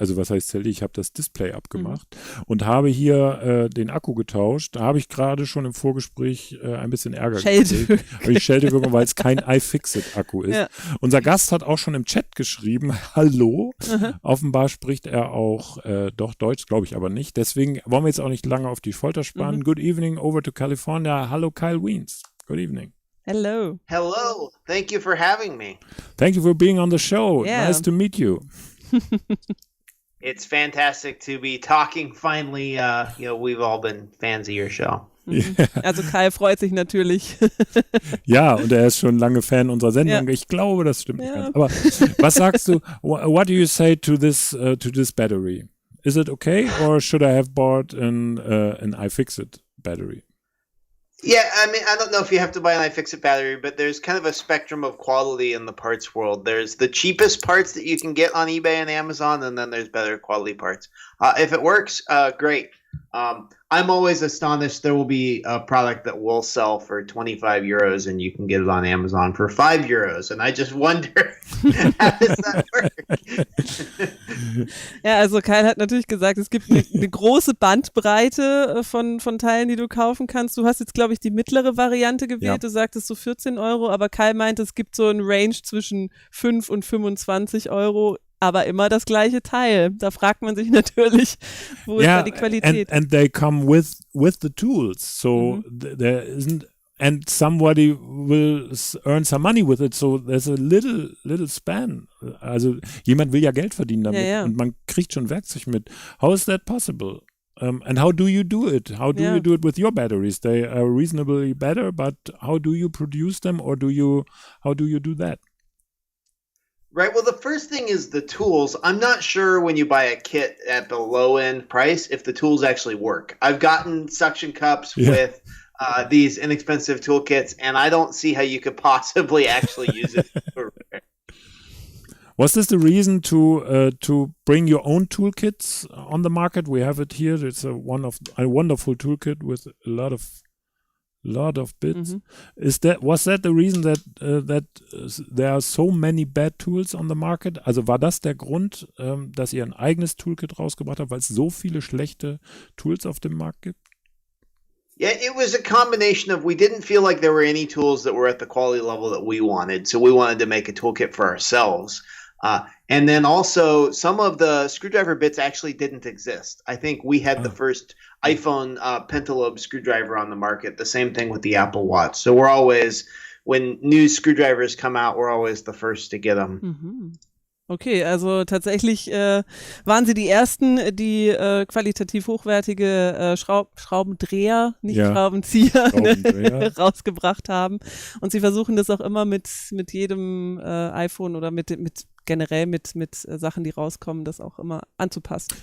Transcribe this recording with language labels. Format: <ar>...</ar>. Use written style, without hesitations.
<de>Also was heißt zerlegt? Ich habe das Display abgemacht und habe hier den Akku getauscht. Da habe ich gerade schon im Vorgespräch ein bisschen Ärger gekriegt. Ich Scheldewirkung, weil es kein iFixit-Akku ist. Ja. Unser Gast hat auch schon im Chat geschrieben, hallo. Offenbar spricht er auch doch Deutsch, glaube ich aber nicht. Deswegen wollen wir jetzt auch nicht lange auf die Folter spannen.</de> <en>Good evening, over to California. Hallo Kyle Wiens. Good evening. Hello. Hello. Thank you for having me. Thank you for being on the show. Yeah. Nice to meet you. It's fantastic to be talking finally. We've all been fans of your show. Yeah.</en> <de>Also Kyle freut sich natürlich. Ja, und er ist schon lange Fan unserer Sendung. Ja. Ich glaube, das stimmt nicht ganz. Aber was sagst du?</de> <en>What do you say to this battery? Is it okay, or should I have bought an iFixit battery? Yeah, I mean, I don't know if you have to buy an iFixit battery, but there's kind of a spectrum of quality in the parts world. There's the cheapest parts that you can get on eBay and Amazon, and then there's better quality parts. If it works, great. I'm always astonished. There will be a product that will sell for 25 euros and you can get it on Amazon for 5 euros. And I just wonder, how does that work?</en> <de>Ja, also Kyle hat natürlich gesagt, es gibt eine große Bandbreite von Teilen, die du kaufen kannst. Du hast jetzt, glaube ich, die mittlere Variante gewählt. Ja. Du sagtest so 14 Euro, aber Kyle meinte, es gibt so ein Range zwischen 5 und 25 Euro. Aber immer das gleiche Teil. Da fragt man sich natürlich, wo ist da die Qualität?</de> <en>And they come with the tools. So there isn't, and somebody will earn some money with it. So there's a little span.</en> <de>Also jemand will ja Geld verdienen damit und man kriegt schon Werkzeug mit.</de> <en>How is that possible? And how do you do it? How do you do it with your batteries? They are reasonably better, but how do you produce them, or how do you do that? Right. Well, the first thing is the tools. I'm not sure when you buy a kit at the low end price if the tools actually work. I've gotten suction cups with these inexpensive toolkits, and I don't see how you could possibly actually use it for repair. Was this the reason to bring your own toolkits on the market? We have it here. It's a wonderful toolkit with a lot of Lot of bits. Was that the reason that there are so many bad tools on the market?</en> <de>Also war das der Grund, dass ihr ein eigenes Toolkit rausgebracht habt, weil es so viele schlechte Tools auf dem Markt gibt?</de> <en>Yeah, it was a combination of we didn't feel like there were any tools that were at the quality level that we wanted, so we wanted to make a toolkit for ourselves. And then also some of the screwdriver bits actually didn't exist. I think we had the first iPhone pentalobe screwdriver on the market, the same thing with the Apple Watch. So we're always, when new screwdrivers come out, we're always the first to get them. Mhm.</en> <de>Okay, also tatsächlich waren Sie die Ersten, die qualitativ hochwertige Schraubendreher, nicht Schraubenzieher, rausgebracht haben. Und Sie versuchen das auch immer mit jedem iPhone oder generell mit Sachen, die rauskommen, das auch immer anzupassen.</de>